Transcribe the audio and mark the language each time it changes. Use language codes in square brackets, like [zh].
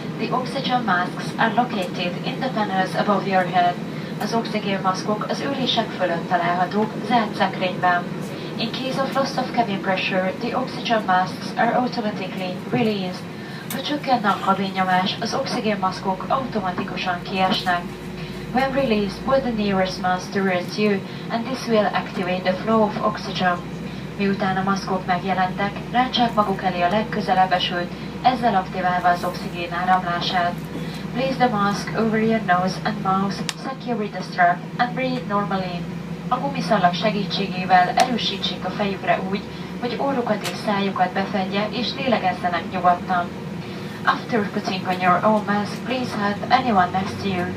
[en] The oxygen masks are located in the panels above your head. [hu] Az oxigénmaszkok az ülések fölött találhatók zárt szekrényben. [en] In case of loss of cabin pressure, the oxygen masks are automatically released. [hu] Ha csökkenne a kabinnyomás, az oxigénmaszkok automatikusan kiesnek. [en] When released, pull the nearest mask towards you, and this will activate the flow of oxygen. [hu] Miután a maszkok megjelentek, rántsák maguk elé a legközelebb esőt, ezzel aktiválva az oxigén áramlását. [en] Place the mask over your nose and mouth, secure with the strap, and breathe normally. [hu] A gumiszalag segítségével erősítsék a fejükre úgy, hogy orrukat és szájukat befedje, és lélegezzenek nyugodtan. [en] After putting on your own mask, please help anyone next to you